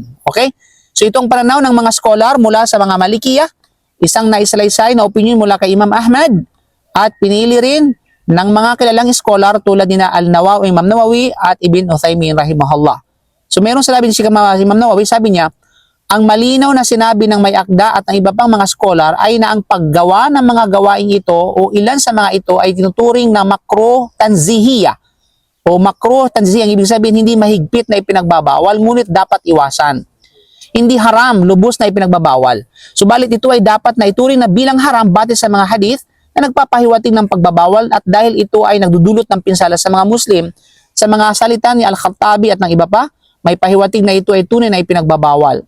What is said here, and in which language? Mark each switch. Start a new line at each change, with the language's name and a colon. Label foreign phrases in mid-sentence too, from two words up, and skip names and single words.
Filipino: Okay? So itong pananaw ng mga scholar mula sa mga Malikiyah, isang naisalaysay na opinion mula kay Imam Ahmad at pinili rin ng mga kilalang scholar tulad ni Al-Nawawi, Imam Nawawi at Ibn Uthaymin rahimahullah. So meron sinabi si Imam Nawawi, sabi niya, ang malinaw na sinabi ng may akda at ng iba pang mga scholar ay na ang paggawa ng mga gawaing ito o ilan sa mga ito ay tinuturing na
Arabic: مكروه تنزيهية
Filipino: o
Arabic: مكروه تنزيهية.
Filipino: Ang ibig sabihin hindi mahigpit na ipinagbabawal ngunit dapat iwasan. Hindi haram, lubos na ipinagbabawal. Subalit ito ay dapat na ituring na bilang haram batay sa mga hadith na nagpapahiwatig ng pagbabawal at dahil ito ay nagdudulot ng pinsala sa mga Muslim sa mga salita ni Al-Khattabi at ng iba pa, may pahiwatig na ito ay tunay na ipinagbabawal.